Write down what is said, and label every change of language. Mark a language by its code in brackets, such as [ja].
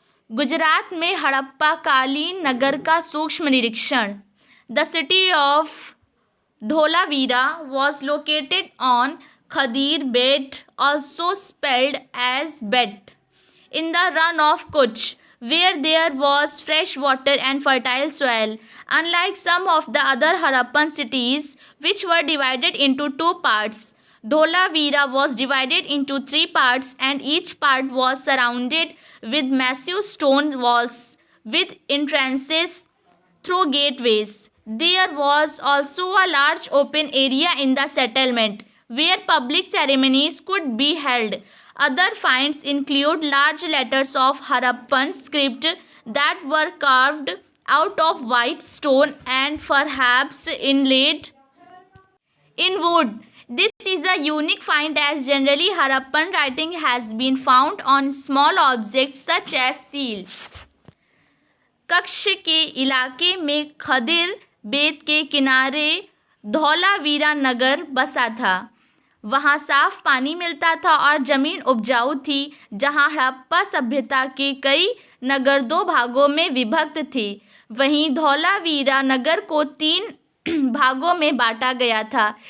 [hi] गुजरात में हड़प्पा कालीन नगर का सूक्ष्म निरीक्षण। [en] The city of Dholavira was located on Khadir Bet, also spelled as Bet, in the Rann of Kutch, where there was fresh water and fertile soil. Unlike some of the other Harappan cities, which were divided into two parts, Dholavira was divided into three parts, and each part was surrounded with massive stone walls with entrances through gateways. There was also a large open area in the settlement where public ceremonies could be held. Other finds include large letters of Harappan script that were carved out of white stone and perhaps inlaid in wood. This is a unique find as generally Harappan writing has been found on small objects such as seal. [hi] कक्ष के इलाके में खदिर बेत के किनारे धौलावीरा नगर बसा था। वहाँ साफ पानी मिलता था और जमीन उपजाऊ थी। जहाँ हड़प्पा सभ्यता के कई नगर 2 भागों में विभक्त थे, वहीं धौलावीरा नगर को 3 भागों में बांटा गया था।